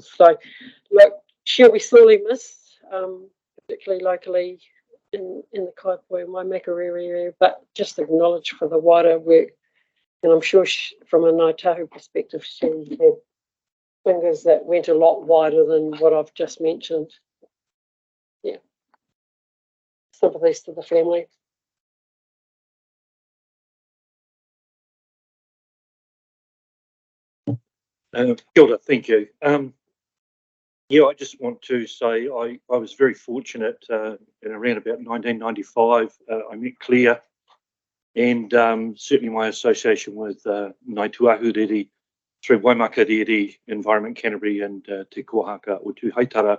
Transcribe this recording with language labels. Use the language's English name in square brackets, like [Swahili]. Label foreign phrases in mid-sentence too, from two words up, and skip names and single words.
[English] So look, she'll be sorely missed, particularly locally in the Kaipoi and Waimakariri area, but just acknowledge for the wider work. And I'm sure from a Ngāi Tahu perspective, she had fingers that went a lot wider than what I've just mentioned. Yeah. Sympathies to the family. [Māori] Kia ora, [English] thank you. Yeah, I just want to say I was very fortunate in around about 1995. I met Claire, and certainly my association with Ngāi Tuahuriri through Waimakariri, Environment Canterbury, and Te Kohaka o Tū Haitara.